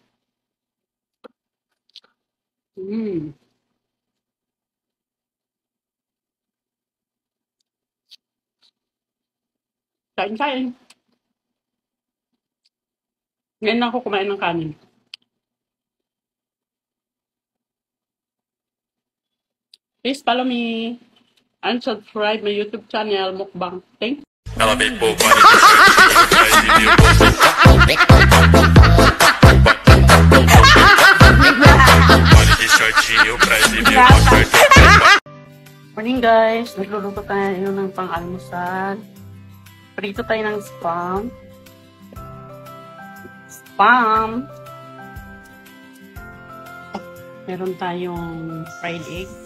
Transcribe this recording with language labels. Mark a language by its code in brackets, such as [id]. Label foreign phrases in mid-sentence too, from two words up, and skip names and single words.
[tl] Kain, kain. Ngayon na ako kumain ng kanin. [en] Please follow me and subscribe my YouTube channel, Mukbang. Thank you. [pt] Ela vem por vale de shortinho pra exibir o [en] Morning guys, [tl] nagluluto tayo ng pang-almusal. Prito tayo ng spam. Meron tayong [en] fried egg.